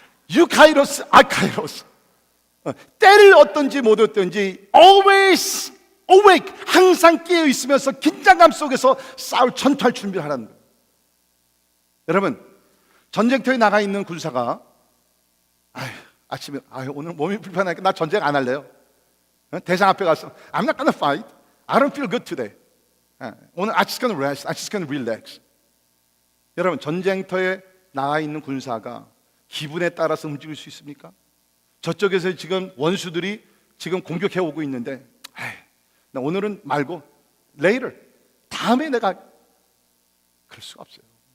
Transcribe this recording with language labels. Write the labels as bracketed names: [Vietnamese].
[Korean] 유카이로스, 아카이로스. 때를 얻든지 못 얻든지 [English] always awake, [Korean] 항상 깨어 있으면서 긴장감 속에서 싸울 전투할 준비를 하라는 거예요. 여러분, 전쟁터에 나가 있는 군사가 아침에 오늘 몸이 불편하니까 나 전쟁 안 할래요. 대장 앞에 가서 [English] I'm not gonna fight. I don't feel good today. [Korean] 오늘 [English] I just gonna rest. I just gonna relax. [Korean] 여러분, 전쟁터에 나가 있는 군사가 기분에 따라서 움직일 수 있습니까? 저쪽에서 지금 원수들이 지금 공격해 오고 있는데 나 오늘은 말고 later, 다음에 내가, 그럴 수가 없어요.